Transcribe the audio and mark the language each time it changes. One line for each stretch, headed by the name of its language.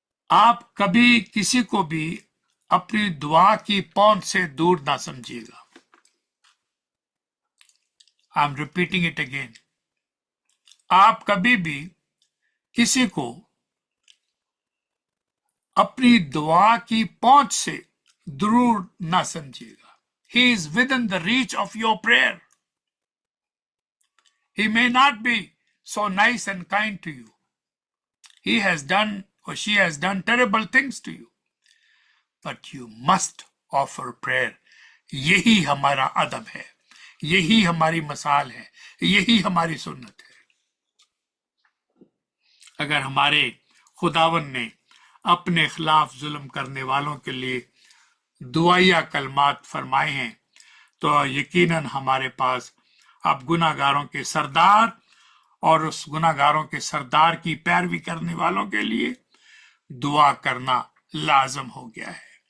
Hindi: आप कभी किसी को भी अपनी दुआ की पहुंच से दूर ना समझिएगा।
English: I am repeating it again.
Hindi: आप कभी भी किसी को अपनी दुआ की पहुंच से दूर ना समझिएगा।
English: He is within the reach of your prayer. He may not be so nice and kind to you. He has done or she has done terrible things to you. But you must offer prayer.
Hindi: यही हमारा अदब है, यही हमारी मसाल है, यही हमारी सुन्नत है। अगर हमारे खुदावन ने अपने खिलाफ जुल्म करने वालों के लिए दुआया कलमात फरमाए हैं, तो यकीनन हमारे पास अब गुनाहगारों के सरदार और उस गुनाहगारों के सरदार की पैरवी करने वालों के लिए दुआ करना लाजम हो गया है।